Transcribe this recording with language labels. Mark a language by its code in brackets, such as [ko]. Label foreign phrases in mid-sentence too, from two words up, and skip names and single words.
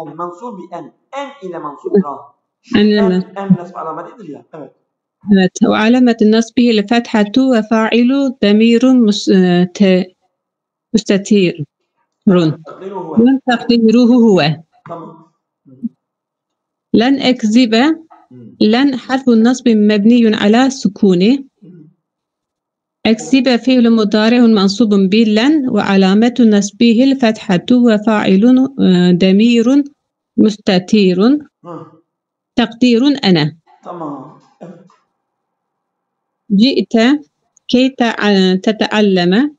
[ar] منصوب بأن. [tr] En ile mansubdur ha. En nasb alametidir ya. Evet. Evet. [ar] وعلامة نصبه الفتحة وفاعله ضمير مستتر. تقديره هو. [tr] Tamam. [ar] لن أكذب. لن حرف نصب مبني على السكون. أكسب فعل مضارع منصوب باللن وعلامة نصبه الفتحة وفاعل ضمير مستتير تقدير أنا. تمام. جئت كي تتعلم.